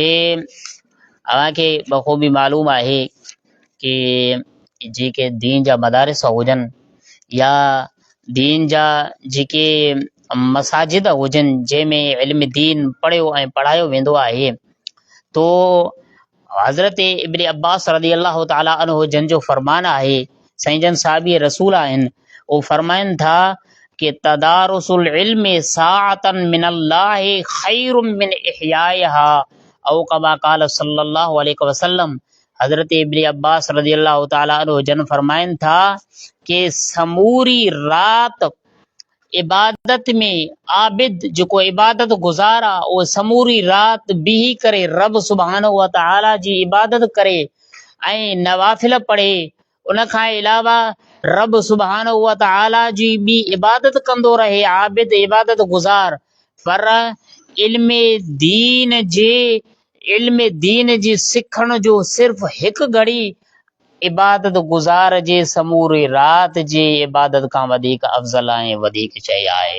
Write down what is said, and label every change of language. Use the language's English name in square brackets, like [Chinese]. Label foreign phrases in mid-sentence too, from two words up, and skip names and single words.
[Sindhi] अव्हांखे बख़ूबी मालूम आहे कि जेके दीन जा मदारिस हुजनि या दीन जा जेके मसाजिद हुजनि जंहिंमें इल्म दीन पढ़ियो ऐं पढ़ायो वेंदो आहे, तो हज़रत इब्न अब्बास [Arabic] رضي الله تعالى عنه [Sindhi] जन जो फरमान आहे, साईं जन साहिबी रसूल आहिनि, उहे फरमाइनि था कि [Arabic] تدارس العلم ساعة من الله خير من إحيائها أو كما قال صلى الله عليه وسلم. [Sindhi] हज़रत इब्न अब्बास [Arabic] رضي الله تعالى عنه [Sindhi] जन फरमाइनि था कि समूरी रात इबादत में आबिद जेको इबादत गुज़ार आहे उहो समूरी राति बीही करे [Arabic] رب سبحانه وتعالى [Sindhi] जी इबादत करे ऐं नवाफ़िल पढ़े, उन खां अलावा [Arabic] رب سبحانه وتعالى [Sindhi] जी ॿी इबादत कंदो रहे, आबिद इबादत गुज़ार, पर इल्म दीन जे सिखण जो सिर्फ़ हिकु घड़ी इबादत गुज़ार जे समूरी राति जे इबादत खां वधीक अफ़ज़ल ऐं वधीक शइ आहे।